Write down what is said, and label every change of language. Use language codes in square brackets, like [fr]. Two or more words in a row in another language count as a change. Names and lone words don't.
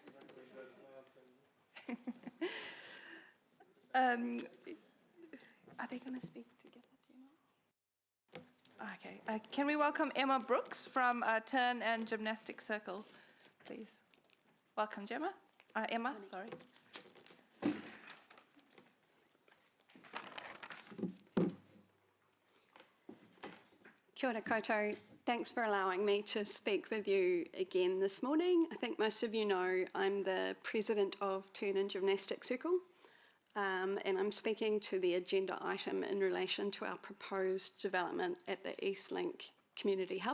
[en] Are they going to speak together? Do you know? Okay. Can we welcome Emma Brooks from Turn and Gymnastics Circle, please? Welcome, Gemma. Emma, sorry. [mi] Kia ora koutou. [en] Thanks for allowing me to speak with you again this morning. I think most of you know I'm the president of Turn and Gymnastics Circle, and I'm speaking to the agenda item in relation to our proposed development at the Eastlink Community Hub.